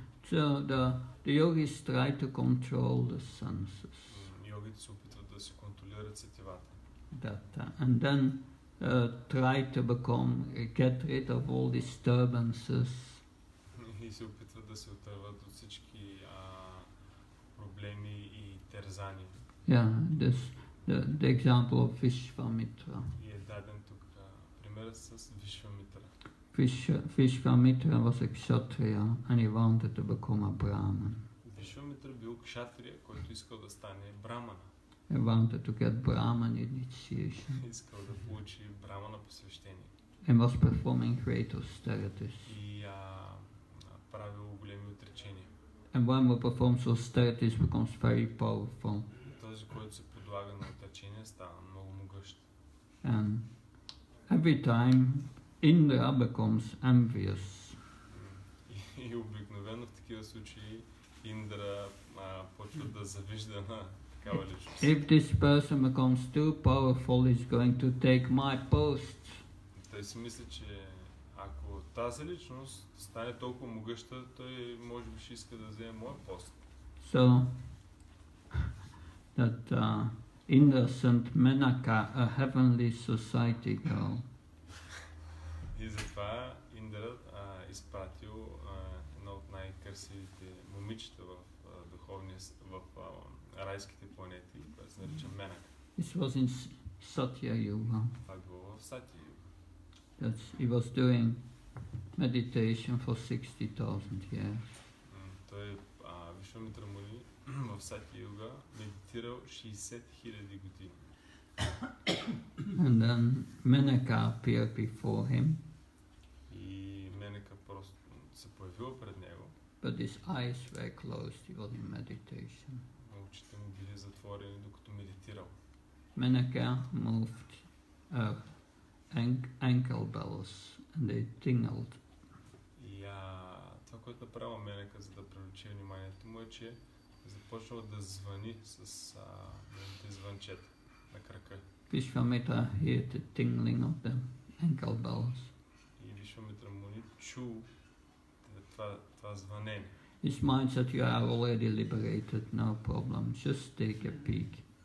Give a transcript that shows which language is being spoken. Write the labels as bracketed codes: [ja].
[en] So the yogis try to control the senses. [bg] Йогите се опитват да се контролират сетивата. [en] And then try to get rid of all disturbances. [bg] И се опитват да се отърват от всички проблеми и терзания. [en] Yeah, the example of Vishvamitra. [bg] И е даден тук примерът с Вишвамитра. [en] Vishvamitra was a kshatriya and he wanted to become a brahman. [bg] Вишвамитра бил кшатрия, който искал да стане брамана. [en] He wanted to get Brahman initiation. [bg] Искал да получи брамана посвещение. [en] And was performing great austerities. [bg] И правил големи отречения. [en] And one who performs austerities becomes very powerful. [bg] Този, който се подлага на отречение, става много могъщ. [en] And every time Indra becomes envious. [bg] И обикновено в такива случаи Индра почва да завижда на такава личност. [en] If this person becomes too powerful, he's going to take my post. [bg] Той си мисли, че ако тази личност стане толкова могъща, той може би ще иска да вземе моя пост. [en] So that Indra sent Menaka, a heavenly society girl. [bg] И затова Индра изпратил едно от най-красивите момичета в райските планети, която се нарича Менака. [en] This was in Satya Yuga. [bg] Това било в Сатия Юга. [en] He was doing meditation for 60,000 years. [bg] Той Вишвамитра Муни в Сатия Юга медитирал 60 000 години. [en] And then Menaka appeared before him. [bg] И Менака просто се появила пред него. [en] But his eyes were closed, he was in meditation. [bg] Очите му били затворени, докато медитирал. [en] Menaka moved her ankle bells and they tingled. [bg] И това, което направила Менака, за да привлече вниманието му, е, че започнала да звъни с звънчета на крака. [en] Vishwamitra heard the tingling of the ankle bells. [bg] И Вишвамитра Муни чу това звънение. [en] His mind said, you are already liberated, no problem, just take a peek.